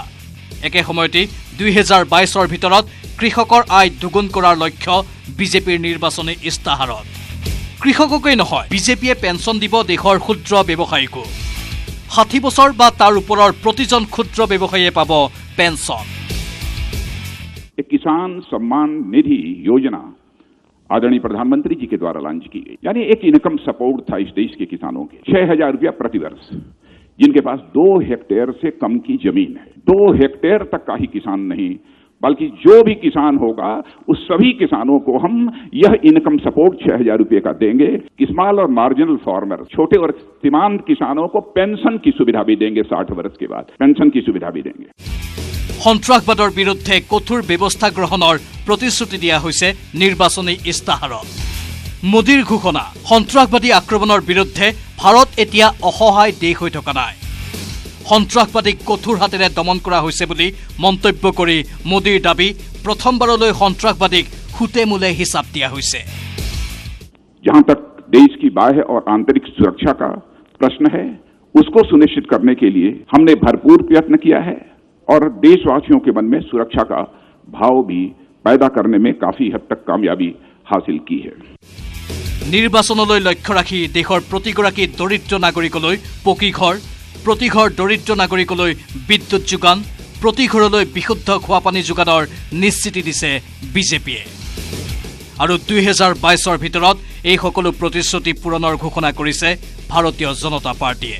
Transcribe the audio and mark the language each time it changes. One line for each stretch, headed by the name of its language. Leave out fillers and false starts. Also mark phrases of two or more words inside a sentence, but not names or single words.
Assamese: একে সময়তে 2022ৰ ভিতৰত কৃষকৰ আয় দুগুণ কৰাৰ লক্ষ্য বিজেপিৰ নিৰ্বাচনী ইস্তাহাৰত। কৃষককেই নহয় বিজেপিয়ে পেঞ্চন দিব দেশৰ ক্ষুদ্ৰ ব্যৱসায়ীকো। ৬০ বছৰ বা তাৰ ওপৰৰ প্ৰতিজন ক্ষুদ্ৰ ব্যৱসায়ীয়ে পাব পেঞ্চন।
Hindi: किसान सम्मान निधि योजना आदरणीय प्रधानमंत्री जी के द्वारा लॉन्च की गई, यानी एक
English: income support
Hindi: था इस देश के किसानों के। 6,000 रुपया प्रति वर्ष, जिनके पास 2 हेक्टेयर से कम की जमीन है। 2 हेक्टेयर तक का ही किसान नहीं बल्कि जो भी किसान होगा उस सभी किसानों को हम यह
English: income support
Hindi: 6,000 रुपये का देंगे। स्मॉल और
English: marginal farmer,
Hindi: छोटे और सीमांत किसानों को पेंशन की सुविधा भी देंगे। 60 वर्ष के बाद पेंशन की सुविधा भी देंगे।
Assamese: সন্ত্ৰাসবাদৰ বিৰুদ্ধে কঠোৰ ব্যৱস্থা গ্ৰহণৰ প্ৰতিশ্ৰুতি দিয়া হৈছে নিৰ্বাচনী ইস্তাহাৰত। মোদীৰ ঘোষণা সন্ত্ৰাসবাদী আক্ৰমণৰ বিৰুদ্ধে ভাৰত এতিয়া অসহায় দেশ হৈ থকা নাই। সন্ত্ৰাসবাদীক কঠোৰ হাতেৰে দমন কৰা হৈছে বুলি মন্তব্য কৰি মোদীৰ দাবী প্ৰথমবাৰলৈ সন্ত্ৰাসবাদীক খুটে মূলে হিচাপ দিয়া হৈছে।
Hindi: जहां तक देश की बाह्य और आंतरिक सुरक्षा का प्रश्न है उसको सुनिश्चित करने के लिए हमने भरपूर प्रयत्न किया है और देशवासियों के मन में सुरक्षा का भाव भी पैदा करने में काफी हद तक कामयाबी हासिल की है।
Assamese: নিৰ্বাচনলৈ লক্ষ্য ৰাখি দেশৰ প্ৰতিগৰাকী দৰিদ্ৰ নাগৰিকলৈ পকী ঘৰ, প্ৰতি ঘৰ দৰিদ্ৰ নাগৰিকলৈ বিদ্যুৎ যোগান, প্ৰতি ঘৰলৈ বিশুদ্ধ খোৱা পানী যোগানৰ নিশ্চিতি দিছে বিজেপিয়ে। আৰু 2022ৰ ভিতৰত এই সকলো প্ৰতিশ্ৰুতি পূৰণৰ ঘোষণা কৰিছে ভাৰতীয় জনতা পাৰ্টীয়ে।